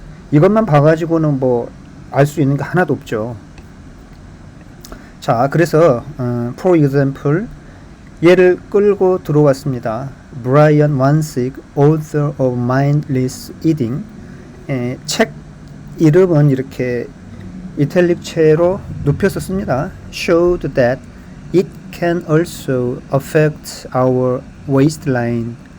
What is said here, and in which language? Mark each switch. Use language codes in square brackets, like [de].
[ko] 이것만 봐가지고는 뭐 알 수 있는 게 하나도 없죠. 자, 그래서 [en] for example [ko] 얘를 끌고 들어왔습니다. [en] Brian Wansig, author of Mindless Eating. [ko] 책 이름은 이렇게 이탈릭체로 눕혀서 씁니다. [en] Showed that it can also affect our waistline.